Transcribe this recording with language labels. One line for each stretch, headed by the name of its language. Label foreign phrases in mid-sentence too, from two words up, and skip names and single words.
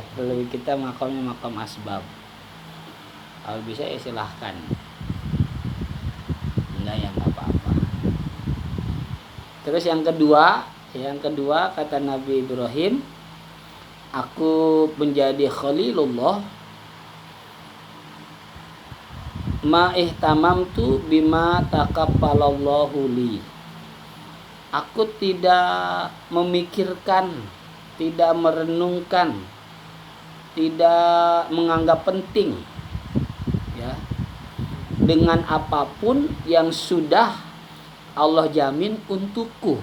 Indonesian: Kalau kita makomnya
Arabic: makom asbab,
Indonesian: kalau bisa ya silahkan, enggak ya nggak apa-apa. Terus yang kedua kata Nabi Ibrahim, aku menjadi Khalilullah
Arabic: ma ihtamamtu bima takabbalallahu li.
Indonesian: Aku tidak memikirkan, tidak merenungkan, tidak menganggap penting ya dengan apapun yang sudah Allah jamin untukku.